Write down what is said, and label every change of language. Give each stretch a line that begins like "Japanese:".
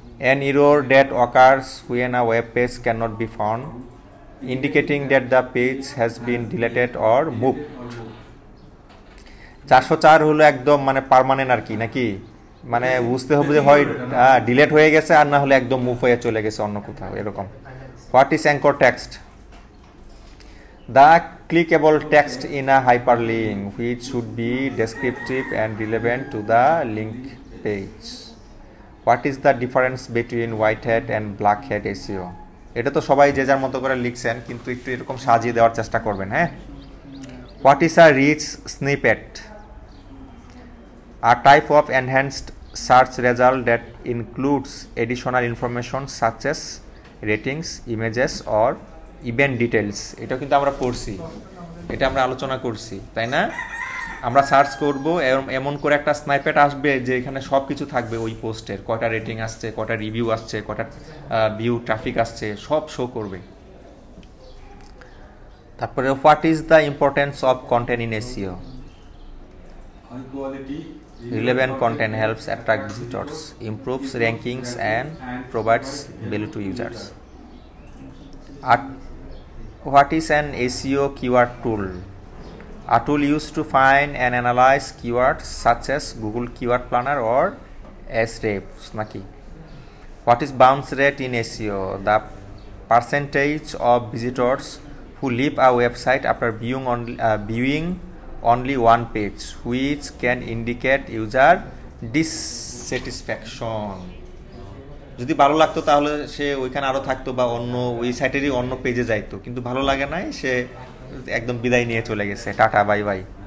English: An error that occurs when a web page cannot be found, indicating that the page has been deleted or moved.
Bangla: 404 হলো একদম মানে permanent আর কি, নাকি মানে বুঝতে হবে যে হয় ডিলেট হয়ে গেছে আর না হলে একদম মুভ হয়ে চলে গেছে অন্য কোথাও এরকম।
English: What is anchor text? The clickable text in a hyperlink which should be descriptive and relevant to the link page. What is the difference between white hat and black hat SEO?
Bangla: এটা তো সবাই যে যার মতো করে লিখছেন, কিন্তু একটু এরকম সাজিয়ে দেওয়ার চেষ্টা করবেন।
English: হ্যাঁ, What is a rich snippet? A type of enhanced search result that includes additional information such as ratings, images or event details.
Bangla: এটা কিন্তু আমরা পড়ছি, এটা আমরা আলোচনা করছি, তাই না? আমরা সার্চ করব, এমন করে একটা স্নাইপেট আসবে যে এখানে সব কিছু থাকবে ওই পোস্টের, কয়টা রেটিং আসছে, কয়টা রিভিউ আসছে, কয়টা ভিউ ট্রাফিক আসছে, সব শো করবে।
English: তারপরে what is the importance of content in SEO? High quality Relevant content helps attract visitors, improves rankings and provides value to users. What is an SEO keyword tool? A tool used to find and analyze keywords such as Google Keyword Planner or Ahrefs. Naki. What is bounce rate in SEO? The percentage of visitors who leave a website after viewing only one page, which can indicate user dissatisfaction.
Bangla: যদি ভালো লাগতো তাহলে সে ওইখানে আরো থাকতো বা অন্য ওই সাইটেরই অন্য পেজে যাইতো, কিন্তু ভালো লাগে নাই, সে একদম বিদায় নিয়ে চলে গেছে, টাটা বাই বাই।